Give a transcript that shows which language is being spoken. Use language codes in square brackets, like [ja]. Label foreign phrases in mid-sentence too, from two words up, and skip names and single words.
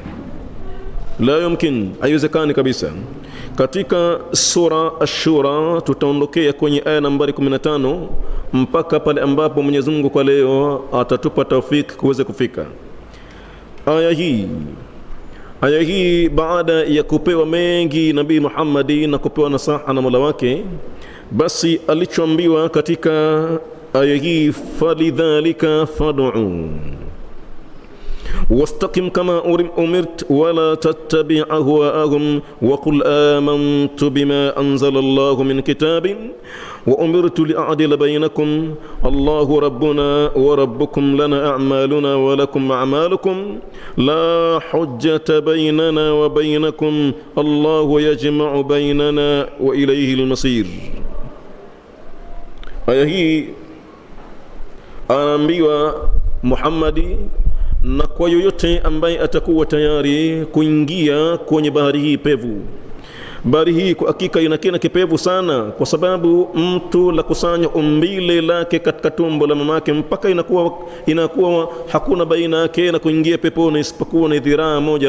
[ar] لا يمكن, [sw] haiwezekani kabisa. Katika sura Ash-Shura tutaondokea kwenye aya nambari 15 mpaka pale ambapo Mwenyezi Mungu kwa leo atatupa taufiki kuweza kufika. Aya hii baada ya kupewa mengi Nabii Muhammadi na kupewa nasaha na Mola wake, basi alichoambiwa katika aya hii, [ar] فلذلك فادع واستقم كما أمرت ولا تتبع أهواءهم وقل آمنت بما أنزل الله من كتاب وأمرت لأعدل بينكم الله ربنا وربكم لنا أعمالنا ولكم أعمالكم لا حجة بيننا وبينكم الله يجمع بيننا وإليه المصير. [sw] aya hii anaambiwa Muhammadi na kwa yoyote ambaye atakuwa tayari kuingia kwenye bahari hii pevu. Bahari hii kwa hakika inakina kipevu sana, kwa sababu mtu la kusanya umbile lake katika tumbo la mamake mpaka inakuwa hakuna baina yake na kuingia peponi isipokuwa ni dhiraa moja.